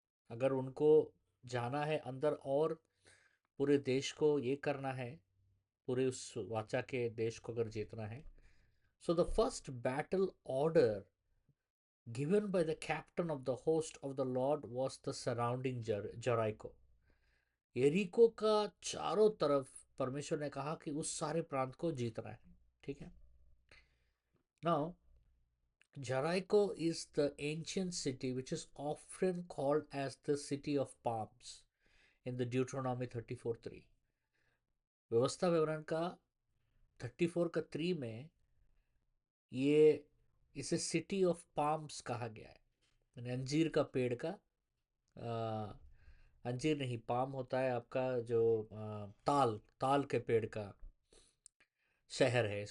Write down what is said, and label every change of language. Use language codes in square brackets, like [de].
[hi] अगर उनको जाना है अंदर और पूरे देश को ये करना है, पूरे उस वाचा के देश को अगर जीतना है, [en] so the first battle order given by the captain of the host of the Lord was the surrounding Jericho. [hi] यरीको का चारों तरफ परमेश्वर ने कहा कि उस सारे प्रांत को जीतना है। ठीक है। [en] Now, Jericho is the ancient city which is often called as the city of palms in the Deuteronomy 34:3. [hi] व्यवस्था विवरण का 34:3 में ये इसे सिटी ऑफ पाम्स कहा गया है। यानी अंजीर का पेड़ का, आ, अंजीर नहीं, पाम होता है आपका जो ताल ताल के पेड़ का शहर है।